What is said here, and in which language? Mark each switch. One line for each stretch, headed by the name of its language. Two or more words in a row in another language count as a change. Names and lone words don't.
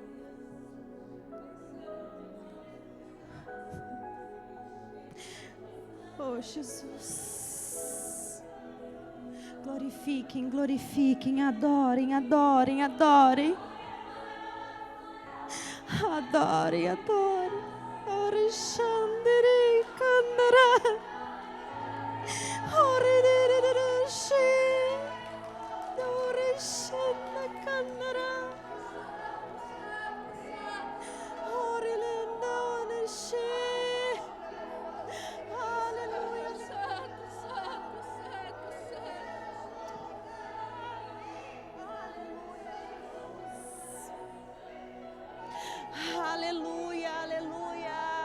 Portuguese: Oh, Jesus. Glorifiquem, glorifiquem, adorem, adorem, adorem. Adorem, adorem. Ore Shandere Kandara. Ore Dere She. Ore Shanda Kandara. Ore Lenda Ore She. Aleluia, santo, santo, santo, santo. Aleluia, aleluia.